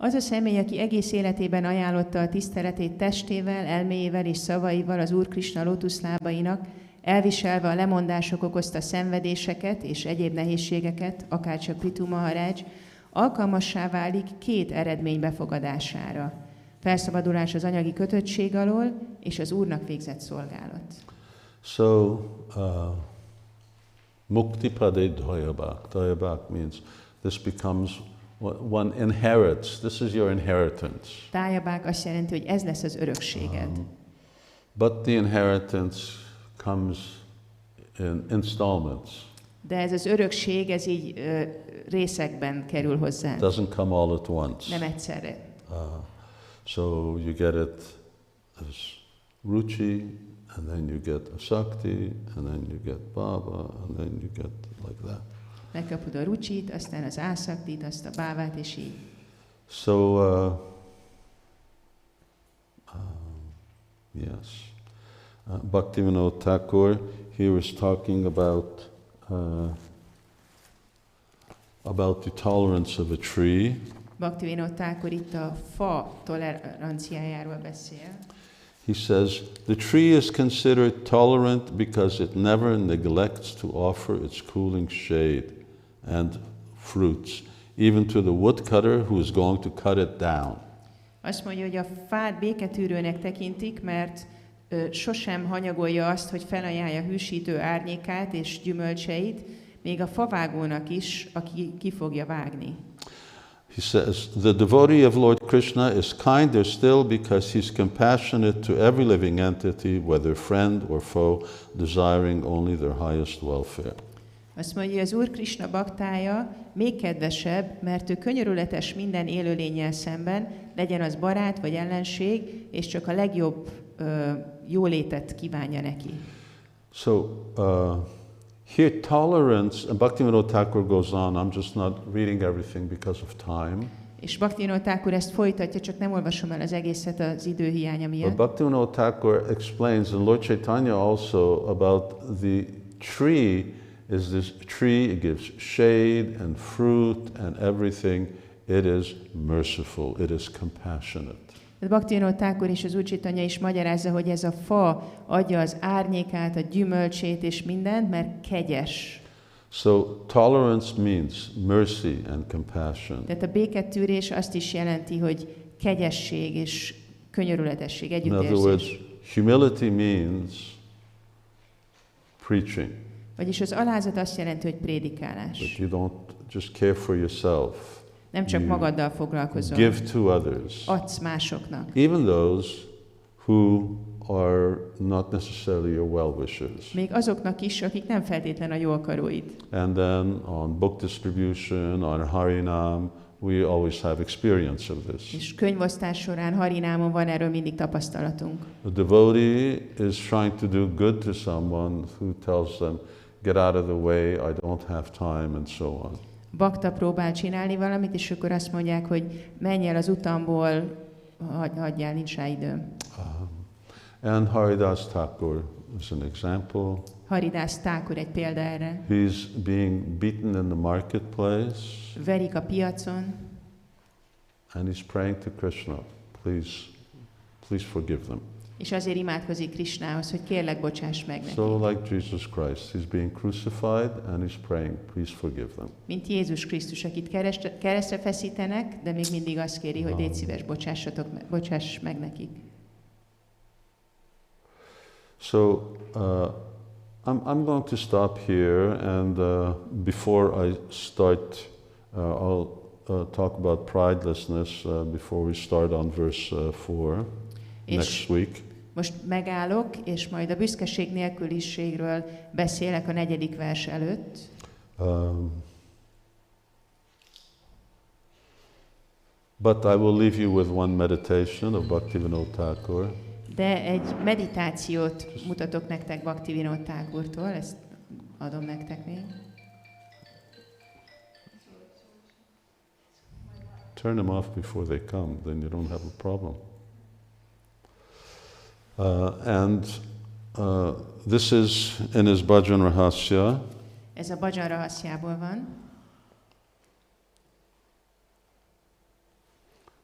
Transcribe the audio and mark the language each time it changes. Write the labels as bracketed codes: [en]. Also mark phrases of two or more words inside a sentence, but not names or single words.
[hu] Az a személy, aki egész életében ajánlotta a tiszteletét testével, elméjével és szavaival az Úr Krisna lótuszlábainak, elviselve a lemondások okozta szenvedéseket és egyéb nehézségeket, akárcsak Prithu Maharaj, alkalmassá válik 2 eredmény befogadására. Felszabadulás az anyagi kötöttség alól, és az Úrnak végzett szolgálat. [sa] So, मुक्ति पदे दायभाक्. [en] Dayabak means this becomes one inherits. This is your inheritance. [hu] Tájabák azt jelenti, hogy ez lesz az örökséged. [en] But the inheritance comes in installments. [hu] De ez az örökség, ez így részekben kerül hozzá. [en] Doesn't come all at once. [hu] Nem egyszerre. [en] So you get it as ruchi, and then you get a shakti, and then you get bhava, and then you get like that. [hu] Megkapod a rucsit, aztán az ászaktit, azt a bávát, és így. [en] So, yes. Bhaktivinoda Thakur, he was talking about the tolerance of a tree. [hu] Bhaktivinoda Thakur itt a fa toleranciájáról beszél. [en] He says, the tree is considered tolerant because it never neglects to offer its cooling shade and fruits, even to the woodcutter who is going to cut it down. [hu] Azt mondja, hogy a fát béketűrőnek tekintik, mert sosem hanyagolja azt, hogy felajánlja hűsítő árnyékát és gyümölcseit, még a favágónak is, aki ki fogja vágni. [en] He says, the devotee of Lord Krishna is kinder still because he's compassionate to every living entity, whether friend or foe, desiring only their highest welfare. [hu] Azt mondja, hogy az Úr Krisna baktája még kedvesebb, mert ő könyörületes minden élőlénnyel szemben, legyen az barát vagy ellenség, és csak a legjobb jólétet kívánja neki. [en] So, here tolerance, and Bhaktivinoda Thakur goes on, I'm just not reading everything because of time. [hu] És Bhaktivinoda Thakur ezt folytatja, csak nem olvasom el az egészet az időhiánya miatt. [en] But Bhaktivinoda Thakur explains, and Lord Chaitanya also, about the tree is this tree, it gives shade and fruit and everything. It is merciful, it is compassionate. [hu] Bhaktivinoda Thakur és az Úr Chaitanya is magyarázza, hogy ez a fa adja az árnyékát, a gyümölcsét és mindent, mert kegyes. [en] So tolerance means mercy and compassion. [hu] Tehát a béketűrés azt is jelenti, hogy kegyesség és könyörületesség, [en] In other [hu] együttérzés. [en] words, humility means preaching. [hu] Vagyis az alázat azt jelenti, hogy prédikálás. [en] That you don't just care for yourself. [hu] Nem csak magaddal foglalkozol. [en] Give to others. [hu] Adsz másoknak. [en] Even those who are not necessarily your well-wishers. [hu] Még azoknak is, akik nem feltétlen a jó akaróid. [en] And then on book distribution, on Harinam, we always have experience of this. [hu] És könyvosztás során, Harinámon van erről mindig tapasztalatunk. [en] The devotee is trying to do good to someone who tells them, get out of the way, I don't have time, and so on. [hu] Bakta próbál csinálni valamit, és akkor azt mondják, hogy menj el az utamból, hagyjál, nincs rá időm. [en] And Haridas Thakur is an example. [hu] Haridas Thakur egy példa erre. [en] He's being beaten in the marketplace. [hu] Verik a piacon. [en] And he's praying to Krishna, please forgive them. [hu] És azért imádkozik Krishnához, hogy kérlek, bocsáss meg neki. [en] So like Jesus Christ, he's being crucified and he's praying, please forgive them. [hu] Mint Jézus Krisztus, akit keresztre feszítenek, de még mindig azt kéri, hogy légy szíves, bocsáss meg nekik. [en] So I'm going to stop here, and before I start, I'll talk about pridelessness before we start on verse 4 next week. [hu] Most megállok, és majd a büszkeség nélküliségről beszélek a 4. vers előtt. [en] But I will leave you with one meditation of Bhaktivinoda Thakur. [hu] De egy meditációt mutatok nektek Bhaktivinoda Thakurtól, ezt adom nektek még. [en] Turn them off before they come, then you don't have a problem. This is in his Bhajan Rahasya. [hu] Ez a Bhajan Rahasjából van.